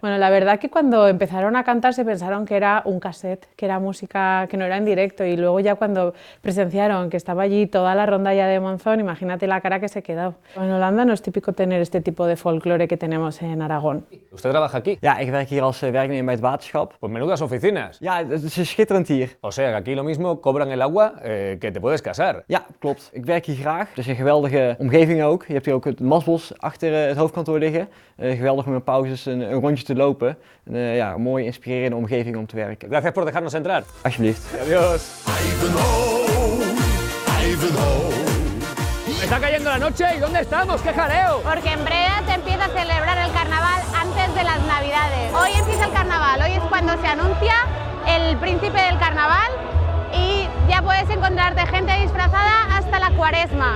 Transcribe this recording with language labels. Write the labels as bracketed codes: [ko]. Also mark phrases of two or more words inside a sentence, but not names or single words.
[es] Bueno, la verdad que cuando empezaron a cantar se pensaron que era un cassette, que era música que no era en directo, y luego ya cuando presenciaron que estaba allí toda la rondalla de Monzón, imagínate la cara que se quedó. En Holanda no es típico tener este tipo de folclore que tenemos en Aragón. ¿Usted trabaja aquí? [nl] Ja, ik werk hier als werknemer bij het waterschap. [es] Pues menudas oficinas. [nl] Ja, het is schitterend hier. [es] O sea, que aquí lo mismo cobran el agua que te puedes casar. [nl] Ja, klopt. Ik werk hier graag. Het is een geweldige omgeving ook. Je hebt hier ook het Maasbos achter het hoofdkantoor liggen. Geweldig om in pauzes een rondje te lopen. Ja, een mooie inspirerende omgeving om te werken. [es] Gracias por dejarnos entrar. [nl] Alsjeblieft. [es] Adiós. Me está cayendo la noche y ¿dónde estamos? ¡Qué jaleo! Porque en breve se empieza a celebrar el carnaval antes de las Navidades. Hoy empieza el carnaval, hoy es cuando se anuncia el príncipe del carnaval y ya puedes encontrarte gente disfrazada hasta la cuaresma.